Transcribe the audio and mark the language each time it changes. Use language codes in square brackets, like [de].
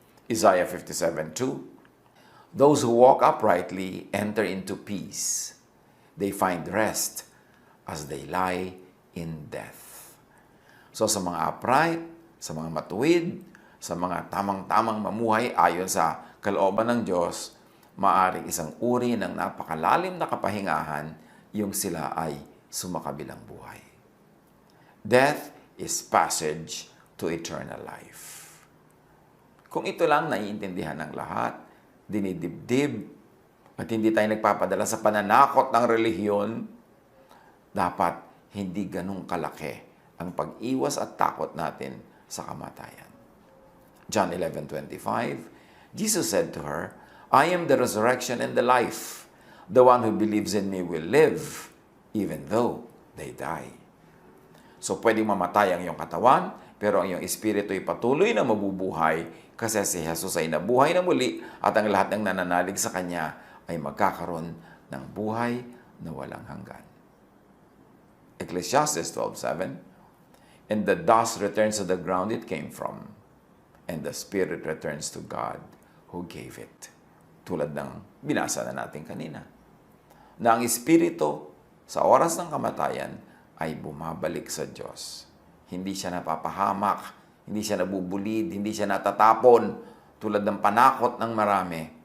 [en] Isaiah 57:2, "Those who walk uprightly enter into peace. They find rest as they lie in death." [tl] So sa mga upright, sa mga matuwid, sa mga tamang-tamang mamuhay ayon sa kalooban ng Diyos, maaring isang uri ng napakalalim na kapahingahan yung sila ay sumakabilang buhay. [en] Death is passage to eternal life. [tl] Kung ito lang naiintindihan ng lahat, dinidibdib, at hindi tayo nagpapadala sa pananakot ng relihiyon, dapat hindi ganun kalaki ang pag-iwas at takot natin sa kamatayan. [en] John 11:25, Jesus said to her, "I am the resurrection and the life. The one who believes in me will live, even though they die." [tl] So, pwedeng mamatay ang iyong katawan, pero ang iyong espiritu ay patuloy na mabubuhay kasi si Jesus ay nabuhay na muli at ang lahat ng nananalig sa Kanya ay magkakaroon ng buhay na walang hanggan. [en] Ecclesiastes 12:7, "And the dust returns to the ground it came from, and the spirit returns to God who gave it." [tl] Tulad ng binasa na natin kanina. Na ang espiritu sa oras ng kamatayan ay bumabalik sa Diyos. Hindi siya napapahamak, hindi siya nabubulid, hindi siya natatapon tulad ng panakot ng marami.